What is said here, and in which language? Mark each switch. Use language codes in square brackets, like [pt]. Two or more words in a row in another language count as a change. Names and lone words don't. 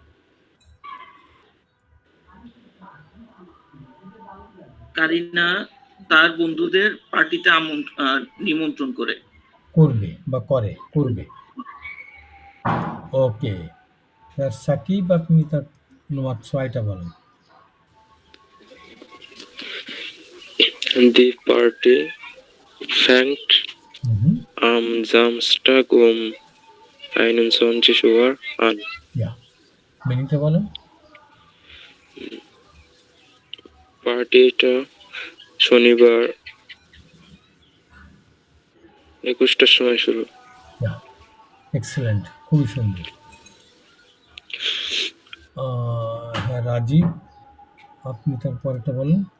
[bn] কারিনা তার বন্ধুদের পার্টিতে নিমন্ত্রণ করে। করবে বা করবে। ওকে, সাকিব আপনি তার নম্বর 6টা বলেন। [de] Die Party fängt Mhm. am Samstag um 21 Uhr an. Ja. [bn] মিনিংটা বলেন। পার্টিটা শনিবার 21টার সময় শুরু। Ja. এক্সেলেন্ট, খুবই সুন্দর। হ্যাঁ রাজীব, আপনি তার পরেরটা বলেন।